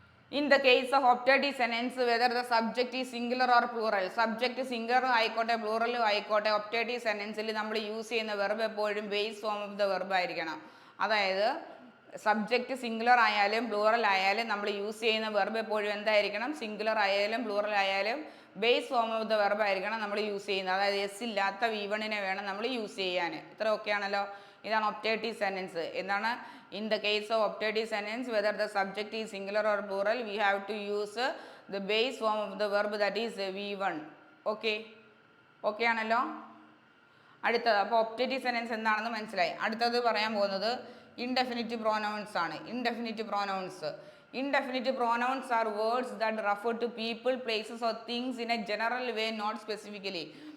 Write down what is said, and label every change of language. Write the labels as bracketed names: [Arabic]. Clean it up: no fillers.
[English] In the case of optative sentence, whether the subject is singular or plural, subject singular [Malayalam] ആയിക്കോട്ടെ പ്ലൂറലും ആയിക്കോട്ടെ, optative സെൻറ്റൻസിൽ നമ്മൾ use ചെയ്യുന്ന verb എപ്പോഴും base form of the verb ആയിരിക്കണം. അതായത് subject singular ആയാലും plural ആയാലും നമ്മൾ യൂസ് ചെയ്യുന്ന വെർബ് എപ്പോഴും എന്തായിരിക്കണം? സിംഗുലർ ആയാലും പ്ലൂറൽ ആയാലും base form of the verb ആയിരിക്കണം നമ്മൾ യൂസ് ചെയ്യുന്നത്. അതായത് എസ് ഇല്ലാത്ത V1 വേണം നമ്മൾ യൂസ് ചെയ്യാൻ. ഇത്ര ഓക്കെയാണല്ലോ. ഇതാണ് ഒപ്റ്റേറ്റീവ് സെൻറ്റൻസ്. എന്താണ്? [English] In the case of optative sentence, whether the subject is singular or plural, we have to use the base form of the verb, that is V1. Okay? Okay ആണല്ലോ. [Malayalam] അടുത്തത് അപ്പോൾ optative sentence എന്താണെന്ന് മനസ്സിലായി. അടുത്തത് പറയാൻ പോകുന്നത് indefinite pronouns ആണ്. [English] Indefinite pronouns. Indefinite pronouns are words that refer to people, places or things in a general way, not specifically.